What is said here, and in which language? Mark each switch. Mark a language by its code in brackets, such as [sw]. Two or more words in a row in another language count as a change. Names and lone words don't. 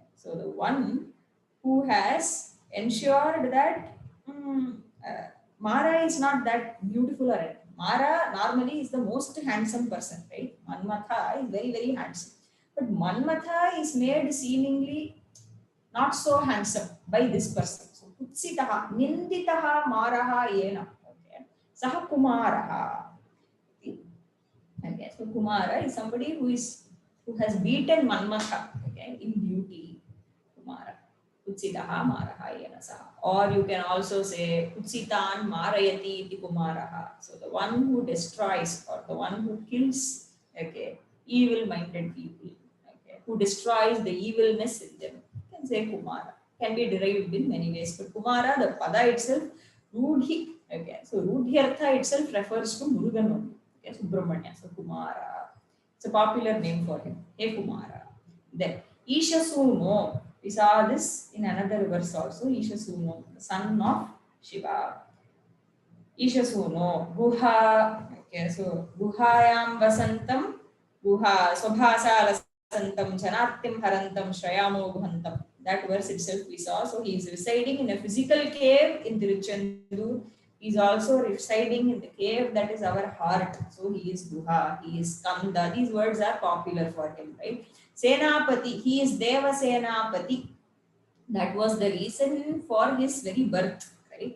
[en] So the one who has ensured that Mara is not that beautiful or anything. Mara normally is the most handsome person, right? Manmatha is very, very handsome. But Manmatha is made seemingly not so handsome by this person. [sa] So कुत्सितः, निन्दितः मारः येन. Okay. सः कुमारः. Okay. [en] So Kumara is somebody who has beaten Manmatha, okay, in beauty. [sa] Kumara. कुत्सितः मारः येन. [en] Or you can also say [sa] कुत्सितान् मारयति इति कुमारः. [en] So the one who destroys or the one who kills, okay, evil-minded people, okay, who destroys the evilness in them. You can say Kumara. Can be derived in many ways. But Kumara, the pada itself, Rudhi, okay. So Rudhyartha itself refers to Murugan only. Okay, Subrahmanya. So Kumara. It's a popular name for him. Hey Kumara. Then [sa] ईश सूनो. [en] We saw this in another verse also. [sa] ईश सूनो, [en] the son of Shiva. [sa] ईश सूनो, गुह. Okay, so गुहायां वसन्तं, गुह स्वभासा लसन्तं, जनार्तिं हरन्तं, श्रयामो गुहान्तम्. [en] That verse itself we saw. So he is residing in a physical cave in Tiruchendur. He is also residing in the cave that is our heart. So he is Guha, he is Kanda. These words are popular for him, right? Senapati, he is Deva Senapati. That was the reason for his very birth, right?